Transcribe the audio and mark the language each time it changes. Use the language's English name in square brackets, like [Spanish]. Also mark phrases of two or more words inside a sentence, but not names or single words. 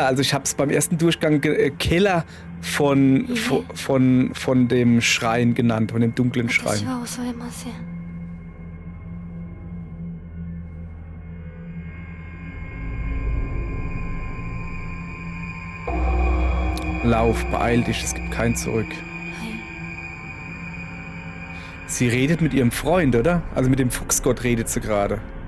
[German] Also ich habe es beim ersten Durchgang Keller von dem Schrein genannt, von dem dunklen [Japanese] 私 [German] Schrein. [Japanese] は襲えません。 [German] Lauf, beeil dich, es gibt kein Zurück. [Japanese] はい。 [German] Sie redet mit ihrem Freund, oder? Also mit dem Fuchsgott redet sie gerade.